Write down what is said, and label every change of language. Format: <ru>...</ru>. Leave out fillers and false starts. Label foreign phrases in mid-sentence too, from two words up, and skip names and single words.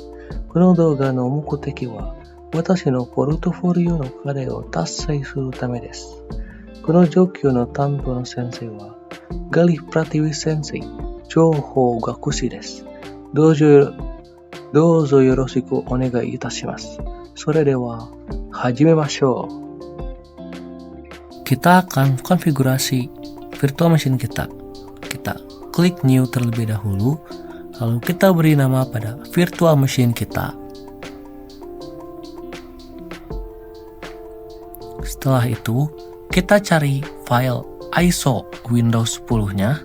<ja>この動画の目的は私のポルトフォリオの課題を達成するためです。この上級の担当の先生はガリ・プラティウィ先生、情報学士です。どうぞよろしくお願いいたします。それでは始めましょう。</ja> <id>Kita akan konfigurasi</id> <en>virtual machine</en> <id>kita. Kita klik new terlebih dahulu, lalu kita beri nama pada</id> <en>virtual machine</en> <id>kita. Setelah itu, kita cari file ISO Windows 10-nya.</id>